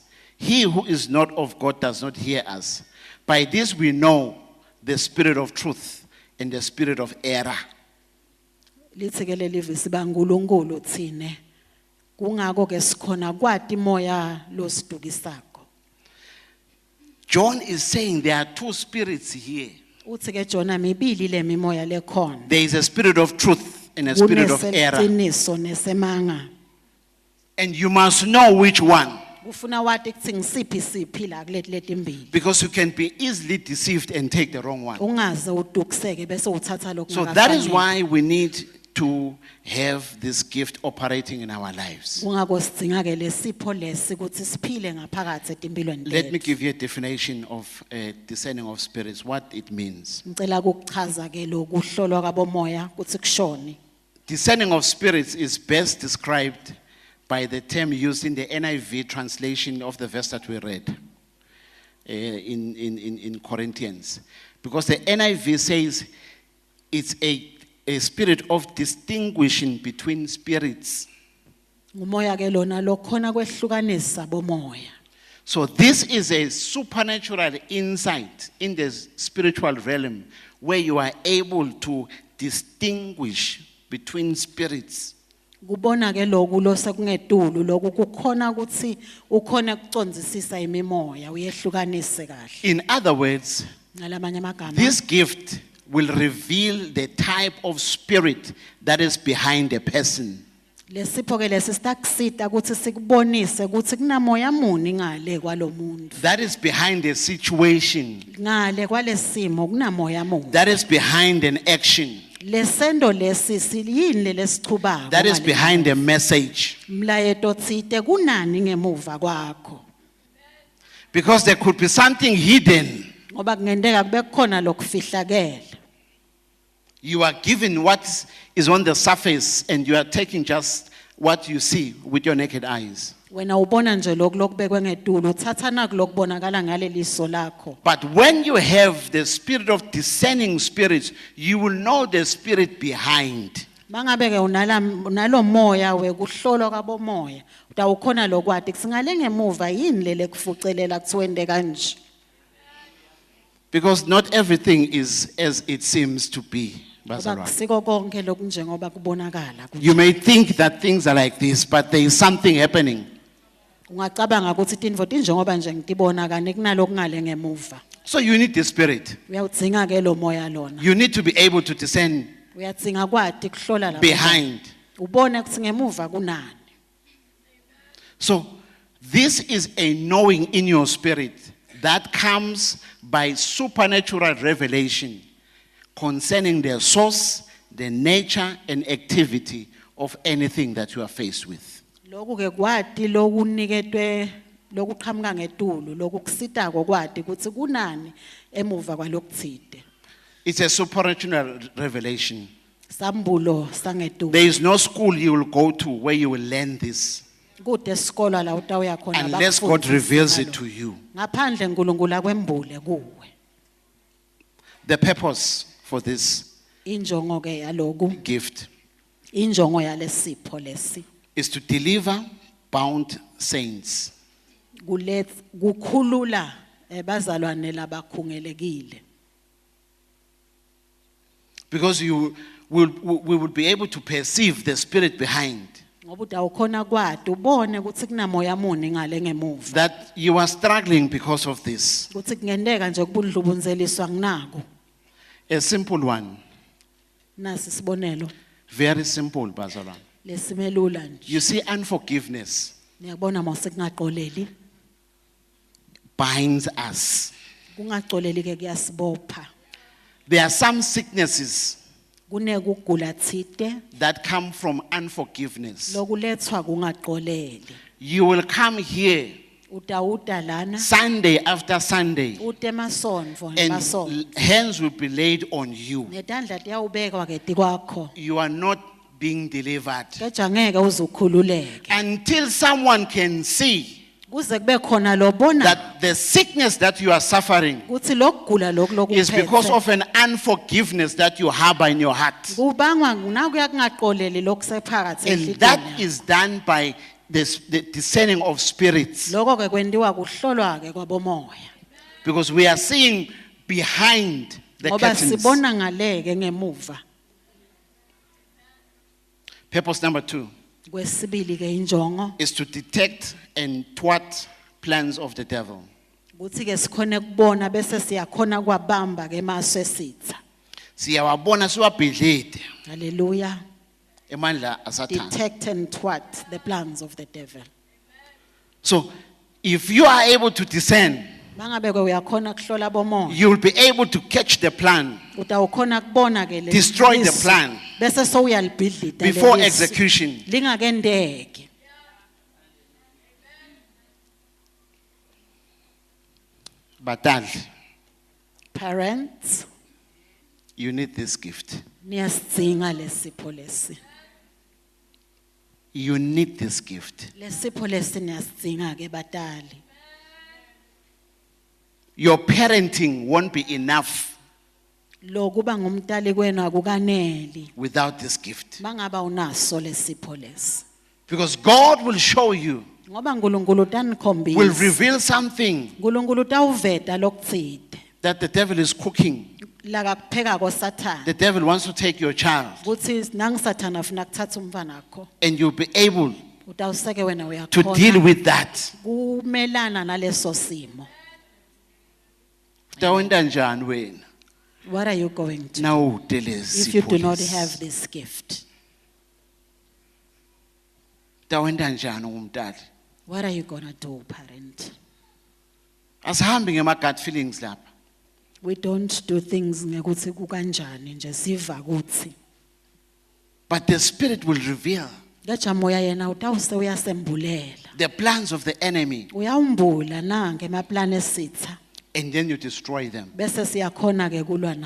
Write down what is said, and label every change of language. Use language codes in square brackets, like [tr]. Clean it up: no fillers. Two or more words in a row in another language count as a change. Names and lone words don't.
[en] He who is not of God does not hear us. By this we know the spirit of truth and the spirit of error. [ss] lithi ke leli visi baNkulunkulu thine. Kungako ke sikhona kwati moya losidukisako. [en] John is saying there are two spirits here. [ss] Uthi ke Jona mibili le mimoya lekhona. [en] There is a spirit of truth and a spirit of error. [ss] Kuneseqiniso nesemanga. [en] And you must know which one, [ss] Kufuna wati kuthi ngisiphi la kuleti letimbili. [en] because you can be easily deceived and take the wrong one. [ss] Ungaze udukiseke bese uthatha lokho. [en] So that is why we need to have this gift operating in our lives. [ss] Kungako sidzinga ke lesipho lesi ukuthi siphile ngaphakathi etimpilweni [en] Let me [ss] lethu. [en] give you a definition of discerning of spirits, what it means. [ss] Ngicela ukuchaza ke lokuhlolwa kwabomoya kuthi kushoni. [en] Discerning of spirits is best described by the term used in the NIV translation of the verse that we read in Corinthians. Because the NIV says it's a spirit of distinguishing between spirits. [ss] Umoya ke lona lokhona kwehlukanisa bomoya. [en] So this is a supernatural insight in the spiritual realm where you are able to distinguish between spirits. [ss] Kubona ke lokhu lo sekungetulu lokhu kukhona ukuthi ukhona ukucondzisisa imimoya uyehlukanise kahle. [en] In other words, [ss] Ngalamanye amagama [en] this gift will reveal the type of spirit that is behind a person. [ss] lesipho ke lesi sitakusita ukuthi sikubonise ukuthi kunamoya muni ngale kwalomuntu. [en] That is behind a situation. [ss] Ngale kwalesimo kunamoya muni. [en] That is behind an action. [ss] Lesendo lesi siyini lesichubako. [en] That is behind a message. [ss] Mlayeto tsite kunani ngemuva kwakho. [en] Because there could be something hidden. [ss] Ngoba kungendeka kube khona lokufihlakele. [en] You are given what is on the surface and you are taking just what you see with your naked eyes. [ss] Wena ubona nje lokubekwe ngetulo uthatha naku lokubonakala ngale liso lakho. [en] But when you have the spirit of discerning spirits, you will know the spirit behind. [ss] Mangabe ke unalo moya wekuhlolwa kwabomoya utawukhona lokwati kusingale ngemuva yini lele kufucelela kuthiwende kanje. [en] Because not everything is as it seems to be. [ss] Bazalwane. Siko konke lokunjengoba kubonakala. [en] You may think that things are like this, but there is something happening. [ss] Ungacabanga ukuthi intfo tinjengoba nje ngitibona kane kunaloko ngale ngemuva. [en] So you need the spirit. [ss] Uyawudzinga ke lo moya lona. [en] You need to be able to discern [ss] Uyadzinga kwati kuhlola la. [en] behind. [ss] Ubone ukuthi ngemuva kunani. [en] So this is a knowing in your spirit that comes by supernatural revelation concerning the source, the nature and activity of anything that you are faced with. [ss] Lokhu ke kwati lokuniketwe lokuqhamuka ngetulu lokukusitako kwati ukuthi kunani emuva kwalokuthide. [en] It's a supernatural revelation. [ss] Sambulo sangetulu. [en] There is no school you will go to where you will learn this [ss] Kude esikolo la utawuya khona [en] unless God reveals it to you. [ss] Ngaphandle uNkulunkulu akwembule kuwe. [en] The purpose for this [ss] Injongo ke yaloku [en] gift [ss] injongo yalesipho lesi [en] is to deliver bound saints. [ss] Kukhulula bazalwane labakhungelekile. [en] Because we will be able to perceive the spirit behind. [ss] Ngoba utawukhona kwati ubone ukuthi kunamoya muni ngale ngemuva. [en] That you are struggling because of this. [ss] Ukuthi kungendeka nje kubudlubunzeliswa nginako. [en] A simple one. [ss] Nasi sibonelo. [en] Very simple, [ss] bazalwane. Lesimelula nje. [en] You see, unforgiveness [ss] Niyabona mase kungaxoleli. [en] binds us. [ss] Kungaxoleli ke kuyasibopha. [en] There are some sicknesses [ss] Kunekugula thide [en] that come from unforgiveness. [ss] lokulethwa kungaxoleli. [en] You will come here [ss] Utawuta lana [en] Sunday after Sunday [ss] ute masonto nemasonto. [en] and hands will be laid on you. [ss] Netandla tiyawubekwa ke tikwakho. [en] You are not being delivered [ss] Keja ngeke uzukhululeke. [en] until someone can see [ss] Kuze kube khona lobona [en] that the sickness that you are suffering [ss] ukuthi lokugula lokhu [en] is because [ss] lokuphethe. [en] of an unforgiveness that you harbor in your heart. [ss] Kubangwa nakuya kungaxoleli lokusephakathi [en] And that [ss] ehliziyweni. [en] is done by the discerning of spirits. [ss] Lokho ke kwendiwa kuhlolwa ke kwabomoya. [en] Because we are seeing behind the [ss] Ngoba [en] curtains. [ss] sibona ngaleke ngemuva. [en] Purpose number 2 [ss] Kwesibili ke injongo [en] is to detect and thwart plans of the devil. [ss] ukuthi ke sikhone kubona bese siyakhona kwabamba ke maso esitha. Siyawabona siwabhidlide Hallelujah. emandla asathana. [en] Detect and thwart the plans of the devil. So if you are able to discern, [ss] Mangabe ke uyakhona kuhlola bomoya. [en] you will be able to catch the plan [ss] Utawukhona kubona ke le. [en] Destroy the plan [ss] Bese so uyalibhidlita [en] before [ss] lelisu. [en] execution. [ss] Lingakendeki. Batali, [en] Parents, you need this gift. [ss] niyasidzinga lesipho lesi. [en] You need this gift. [ss] Lesipho lesi niyasidzinga ke batali. [en] Your parenting won't be enough [ss] Lokuba ngumtali kwenu akukaneli. [en] without this gift. [ss] Mangaba unaso lesipho lesi. [en] Because God will show you [ss] Ngoba uNkulunkulu [en] will [ss] uyanikhombisa. [en] reveal something [ss] uNkulunkulu utawuveta lokutsite. [en] that the devil is cooking. [ss] La kakupheka koSathana. [en] The devil wants to take your child, [ss] Kuthi nangisathana ufuna kuthatha umfana wakho. [en] and you'll be able [ss] Utawuseke wena [en] to deal [ss] uyakhona [en] with that. [ss] kumelana naleso simo. Utawenda njani wena? [en] What are you going to do Now delezi. if you do not have this gift? [ss] Utawenda njani umntali? [en] What are you going to do, parent? [ss] Asihambi ngema [en] gut feelings [ss] lapha. [en] We don't do things [ss] ngekuthi kukanjani nje siva kuthi. [en] But the spirit will reveal [ss] Kaja moya yena utawuse uyasembulela. [en] the plans of the enemy, [ss] Uyawumbula nange emaplane esitha [en] and then you destroy them. [ss] bese siyakhona ke kulwa nawo.